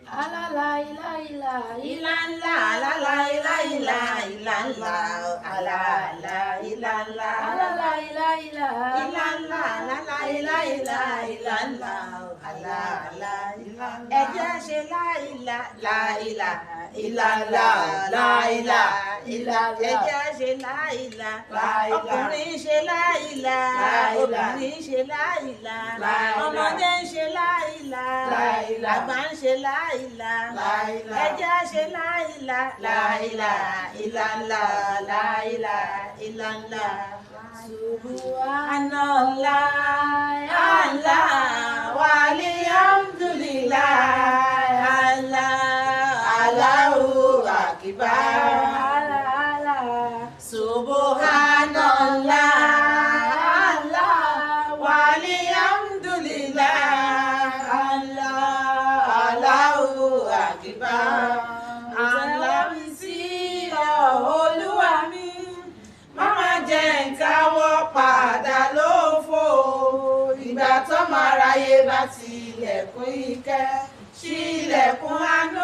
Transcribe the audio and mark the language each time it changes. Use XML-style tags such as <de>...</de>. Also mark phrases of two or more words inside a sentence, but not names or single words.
<yo>alala ila ila Ilalla, alala, ila, ila, ilalla, alala, ilalla, alala ila ila ilalla, alala, ila, ila, ilalla, alala, ilalla. Ẹ jẹ́ ṣe láìlà, láìlà, ilalla, láìlà, ilalla. Ẹ jẹ́ ṣe láìlà, láìlà. Ọkùnrin ṣe láìlà, obìnrin ṣe láìlà, ọmọdé ń ṣe láìlà, àgbà ń ṣe láìlà. Ẹ jẹ́ ṣe láìlà, láìlà, ilalla, láìlà, ilalla.</yo> <ar>سبحان الله، الله، والحمد لله، الله، الله أكبر. سبحان الله، الله، والحمد لله، الله، الله أكبر.</ar> <yo>Àlàmì sí Olúwa mi, má má jẹ́ n káwọ́ padà lófo. Ìgbà tọ́mọ aráyé bá tilẹ̀kùn ìkẹ́, ṣílẹ̀kùn</yo>